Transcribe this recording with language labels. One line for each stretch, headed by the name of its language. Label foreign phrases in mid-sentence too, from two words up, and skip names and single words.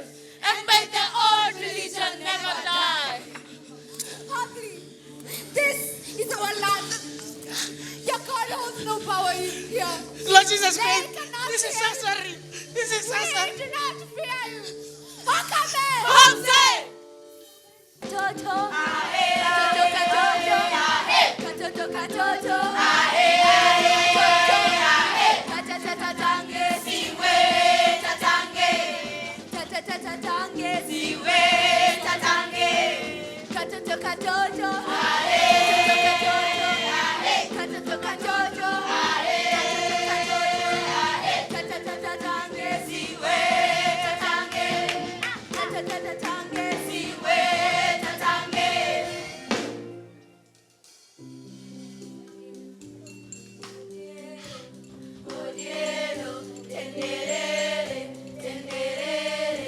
English: And may the old religion never die. Hobley, this is our land. Your God holds no power in here. Lord Jesus They Christ, cannot this is fear you. sorcery. This is sorcery. We do not fear you. Okame! Jose! Toto. Katoto katoto. Tatatatange. Siwe tatange. Tatatatange. Siwe tatange. Katoto katoto. Katoto katoto. Tatatatange. Siwe tatange. Tatatatange. Siwe tatange. Odiero, tenderere, tenderere.